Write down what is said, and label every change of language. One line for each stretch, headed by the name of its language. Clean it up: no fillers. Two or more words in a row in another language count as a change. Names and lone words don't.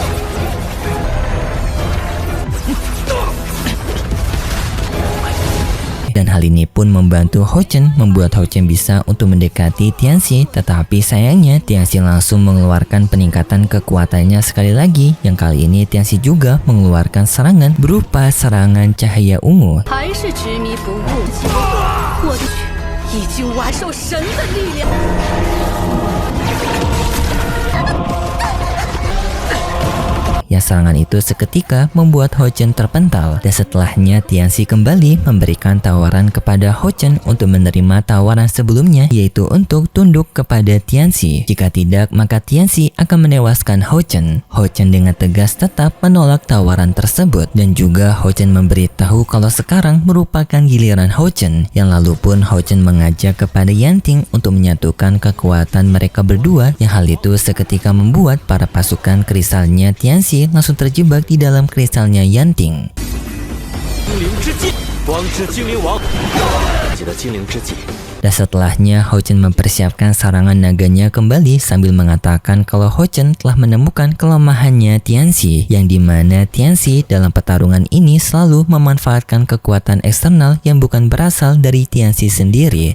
Indonesian: Dan hal ini pun membantu Ho-Chen, membuat Ho-Chen bisa untuk mendekati Tianxi, tetapi sayangnya Tianxi langsung mengeluarkan peningkatan kekuatannya sekali lagi, yang kali ini Tianxi juga mengeluarkan serangan berupa serangan cahaya ungu.
Chinese: 还是执迷不悟，我的血已经完受神的力量。
Indonesian: Yang serangan itu seketika membuat Ho-Chen terpental, dan setelahnya Tianxi kembali memberikan tawaran kepada Ho-Chen untuk menerima tawaran sebelumnya, yaitu untuk tunduk kepada Tianxi. Jika tidak, maka Tianxi akan menewaskan Ho-Chen. Ho-Chen dengan tegas tetap menolak tawaran tersebut, dan juga Ho-Chen memberitahu kalau sekarang merupakan giliran Ho-Chen. Yang lalu pun Ho-Chen mengajak kepada Yanting untuk menyatukan kekuatan mereka berdua, yang hal itu seketika membuat para pasukan krisalnya Tianxi langsung terjebak di dalam kristalnya Yanting.
Chinese: 精灵之技，光之精灵王，记得精灵之技。
Indonesian: Dan setelahnya Ho-Chen mempersiapkan serangan naganya kembali sambil mengatakan kalau Ho-Chen telah menemukan kelemahannya Tianxi, yang dimana Tianxi dalam pertarungan ini selalu memanfaatkan kekuatan eksternal yang bukan berasal dari Tianxi sendiri.